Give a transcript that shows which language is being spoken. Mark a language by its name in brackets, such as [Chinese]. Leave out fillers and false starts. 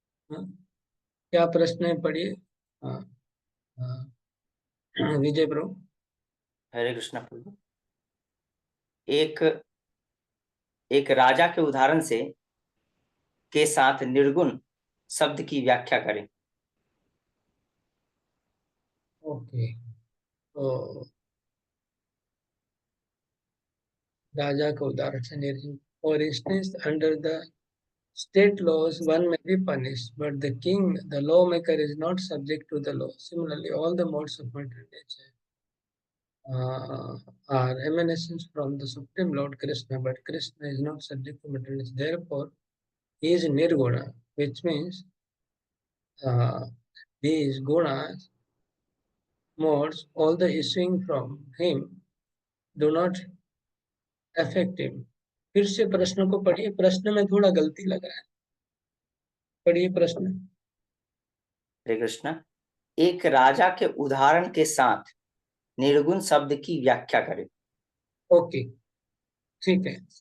[Hindi] हाँ? क्या प्रश्न है, पढ़िए। हाँ, हाँ, विजय ब्रो। हरे कृष्णा प्रभु। एक एक राजा के उदाहरण से के साथ निर्गुण शब्द की व्याख्या करें। ओके, तो राजा का उदाहरण से निर्गुण, [English] For instance under the state laws one may be punished, but the king, the lawmaker, is not subject to the law. Similarly, all the modes of material nature are emanations from the Supreme Lord Krishna, but Krishna is not subject to material nature. Therefore, he is nirguna, which means uh, these gunas, modes, all the issuing from him do not affect him. [Hindi] फिर से प्रश्न को पढ़िए, प्रश्न में थोड़ा गलती लग रहा है, पढ़िए प्रश्न। हरे कृष्णा। एक राजा के उदाहरण के साथ निर्गुण शब्द की व्याख्या करें। ओके, ठीक है।